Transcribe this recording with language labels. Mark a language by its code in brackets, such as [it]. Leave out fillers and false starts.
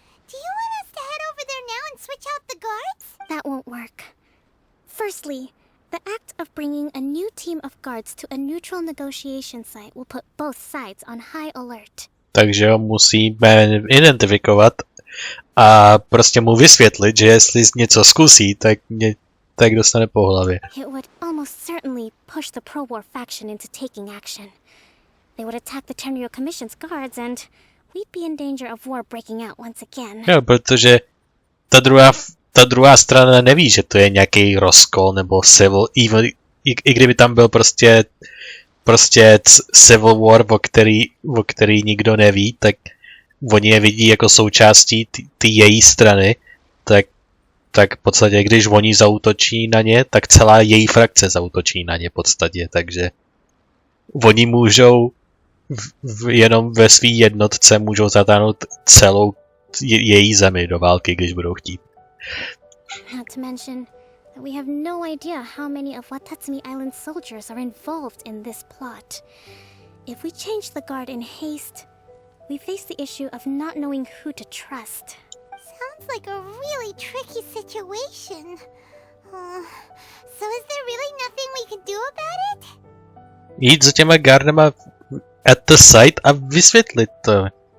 [en] Do you want us to head over there now and switch out the guards? That won't work. Firstly, the act of bringing a new team of guards to a neutral negotiation site will put both sides on high alert. [cs] Takže ho musíme identifikovat a prostě mu vysvětlit, že jestli něco zkusí, tak dostane po hlavě. [en] It would almost certainly push the pro-war faction into taking action. They would attack the Tenryou Commission's guards and we'd be in danger of war breaking out once again. [cs] Jo, protože ta druhá strana neví, že to je nějaký rozkol nebo civil, i kdyby tam byl prostě [en] civil war, [cs] o který nikdo neví, tak oni je vidí jako součástí ty její strany, tak v podstatě, když oni zaútočí na ně, tak celá její frakce zaútočí na ně v podstatě, takže oni můžou jenom ve svý jednotce můžou zatáhnout celou její zemi do války, když budou chtít. [en] Not to mention that we have no idea how many of Watatsumi Island's soldiers are involved in this plot. If we change the guard in haste, we face the issue of not knowing who to trust. Sounds like a really tricky situation. So is there really nothing we can do about it? [cs] Jít za těma gardama [en] at the site [cs] a vysvětlit to.